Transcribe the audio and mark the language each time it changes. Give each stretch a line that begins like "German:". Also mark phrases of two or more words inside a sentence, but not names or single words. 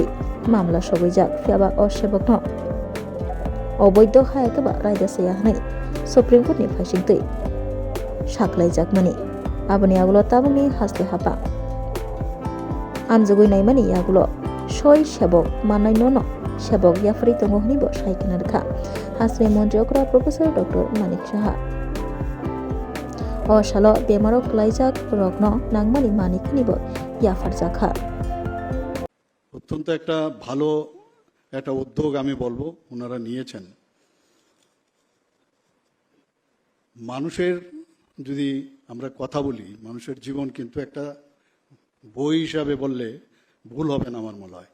Kok Borok: मामला सबैजाक फेबा अ सेबकनो अबैध हायाखबा रायदासया हनै सुप्रीम कोर्टनि फाइसिंतै साख्लायजाक मानि आबनि आगुलो ताबुंनि हास्ते हापा आमजुगै नायमानि आगुलो सय सेबक मानाय ननो सेबक याफरी तंगहनिबो साइकेना रखा हास्ट्रि मन्त्रियकरा प्रोफेसर डॉक्टर मानिक साहा अशालो बेमारक लाइजाक रग्न नांगमानि मानिकनिबो याफार जाखा
Bangla: অত্যন্ত একটা ভালো একটা উদ্যোগ আমি বলবো ওনারা নিয়েছেন। মানুষের যদি আমরা কথা বলি মানুষের জীবন কিন্তু একটা বই হিসাবে বললে ভুল হবে না আমার মনে হয়।